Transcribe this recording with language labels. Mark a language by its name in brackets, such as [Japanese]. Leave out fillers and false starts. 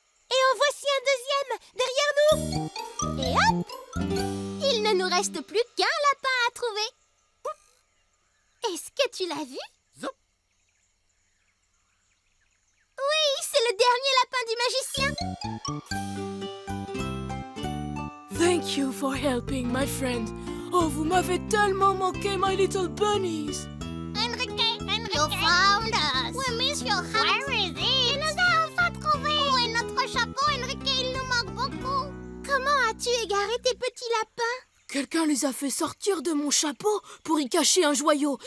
[French] Et en voici un deuxième, derrière nous. Et hop! Il ne nous reste plus qu'un lapin à trouver. Est-ce que tu l'as vu? Oui, c'est le dernier lapin du magicien. [English] Thank you for helping, my friend. [French] Oh, vous m'avez tellement manqué, [English] my little bunnies. Enrique, you found us. We miss your house. Where is it? [French] Tu nous as enfin trouvés. Où est notre chapeau, Enrique? Il nous manque beaucoup. Comment as-tu égaré tes petits lapins? Quelqu'un les a fait sortir de mon chapeau pour y cacher un joyau.